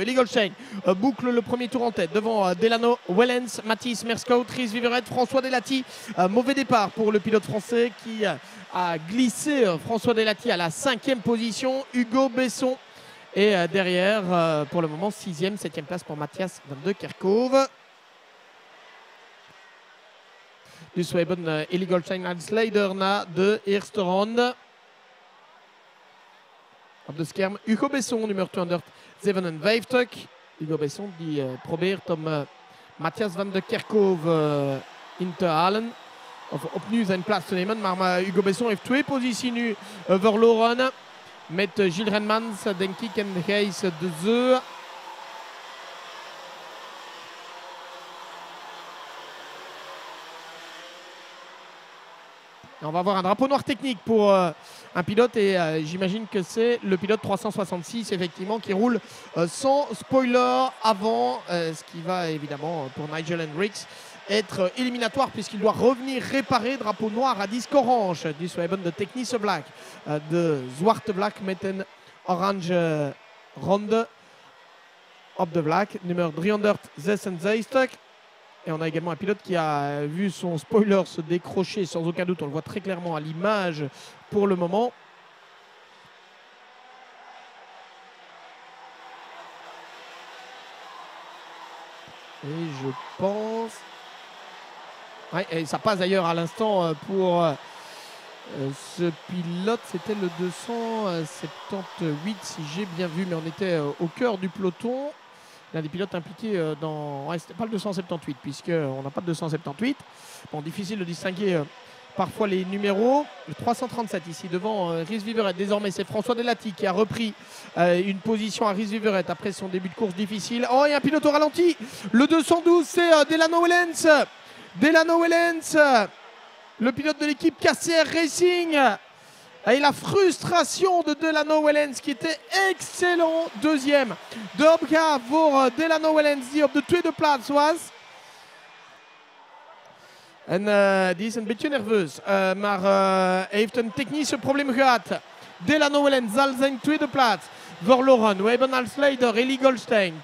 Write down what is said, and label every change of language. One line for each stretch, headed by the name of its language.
French: Eligolstein boucle le premier tour en tête devant Delano Wellens, Mathis Merscout, Rhys Viverette, François Delati. Mauvais départ pour le pilote français qui a glissé François Delati à la 5e position. Hugo Besson et derrière pour le moment 6e, 7e place pour Matthias van de Kerkhove.
Dutch: Dus we hebben Eligolstein als leider na de eerste ronde. Op de scherm Hugo Besson, nummer 257. Hugo Besson die probeert om Matthias van de Kerkhove in te halen. Of opnieuw zijn plaats te nemen. Maar Hugo Besson heeft 2 posities nu verloren. Met Gilles Renmans, denk ik, en Gijs Dezeu.
French: On va avoir un drapeau noir technique pour un pilote et j'imagine que c'est le pilote 366 effectivement qui roule sans spoiler avant, ce qui va évidemment pour Nigel Hendricks être éliminatoire puisqu'il doit revenir réparer drapeau noir à disque orange.
Dutch: Dus we hebben de technische vlak, de zwarte vlak met een orange ronde op de vlak, nummer 366.
French: Et on a également un pilote qui a vu son spoiler se décrocher sans aucun doute. On le voit très clairement à l'image pour le moment. Et je pense... Ouais, et ça passe d'ailleurs à l'instant pour ce pilote. C'était le 278 si j'ai bien vu, mais on était au cœur du peloton. L'un des pilotes impliqués dans... Ouais, c'était pas le 278 puisqu'on n'a pas de 278. Bon, difficile de distinguer parfois les numéros. Le 337 ici devant Rhys Viverette. Désormais, c'est François Delati qui a repris une position à Rhys Viverette après son début de course difficile. Oh, il y a un pilote au ralenti. Le 212, c'est Delano Wellens. Delano Wellens, le pilote de l'équipe KCR Racing. Et la frustration de Delano Wellens qui était excellent deuxième.
Dutch: De opgave voor Delano Wellens die op de tweede plaats was. En die is een beetje nerveus. Maar hij heeft een technische probleem gehad. Delano Wellens zal zijn tweede plaats verloren. We hebben als leider Eli Goldstein.